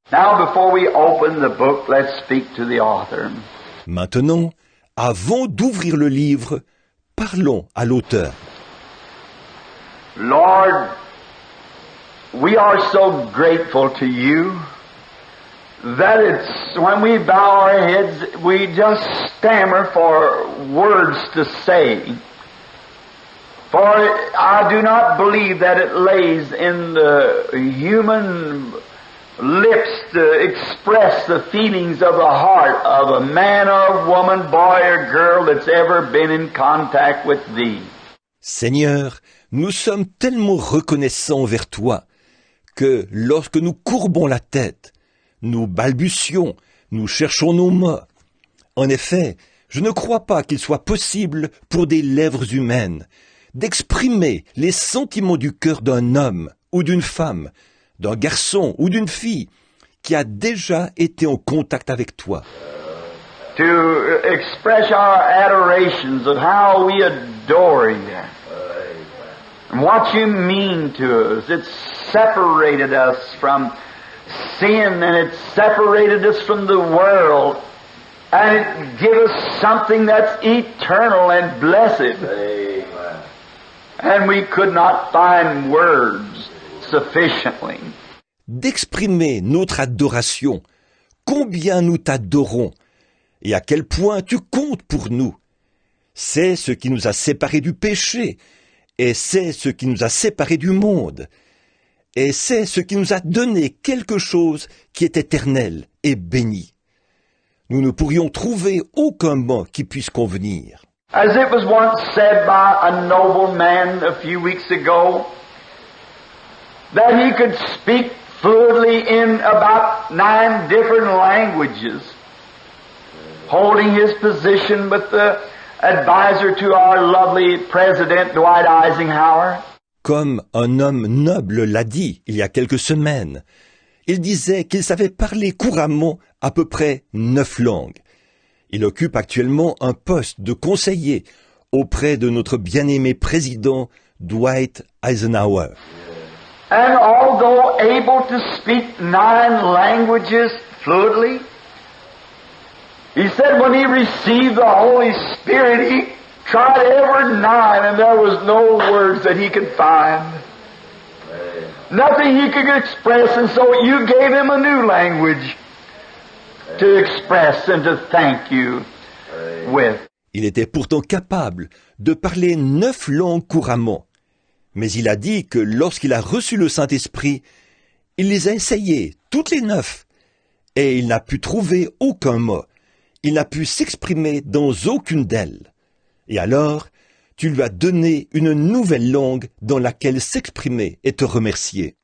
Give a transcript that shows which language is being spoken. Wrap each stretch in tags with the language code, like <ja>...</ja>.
<en>Now, before we open the book, let's speak to the author.</en> <fr>Maintenant, avant d'ouvrir le livre, parlons à l'auteur.</fr> <en>Lord, we are so grateful to you that it's when we bow our heads, we just stammer for words to say. For I do not believe that it lays in the human lips to express the feelings of the heart of a man or woman, boy or girl that's ever been in contact with Thee.</en> <fr>Seigneur, nous sommes tellement reconnaissants envers toi que lorsque nous courbons la tête, nous balbutions, nous cherchons nos mots. En effet, je ne crois pas qu'il soit possible pour des lèvres humaines d'exprimer les sentiments du cœur d'un homme ou d'une femme, d'un garçon ou d'une fille qui a déjà été en contact avec toi.</fr> <en>To express our adorations of how we adore you and what you mean to us. It's separated us from sin and it's separated us from the world and it gives us something that's eternal and blessed. And we could not find words sufficiently.</en> <fr>D'exprimer notre adoration, combien nous t'adorons, et à quel point tu comptes pour nous. C'est ce qui nous a séparés du péché, et c'est ce qui nous a séparés du monde, et c'est ce qui nous a donné quelque chose qui est éternel et béni. Nous ne pourrions trouver aucun mot qui puisse convenir.</fr> <en>As it was once said by a noble man a few weeks ago, that he could speak fluently in about 9 different languages, holding his position with the advisor to our lovely President Dwight Eisenhower.</en> <fr>Comme un homme noble l'a dit il y a quelques semaines, il disait qu'il savait parler couramment à peu près 9 langues. Il occupe actuellement un poste de conseiller auprès de notre bien-aimé président Dwight Eisenhower.</fr> <en>And although able to speak 9 languages fluently, he said when he received the Holy Spirit, he tried every 9 and there was no words that he could find. Nothing he could express, and so you gave him a new language to express and to thank you with.</en> <fr>Il était pourtant capable de parler 9 langues couramment. Mais il a dit que lorsqu'il a reçu le Saint-Esprit, il les a essayées, toutes les 9, et il n'a pu trouver aucun mot. Il n'a pu s'exprimer dans aucune d'elles. Et alors, tu lui as donné une nouvelle langue dans laquelle s'exprimer et te remercier.</fr>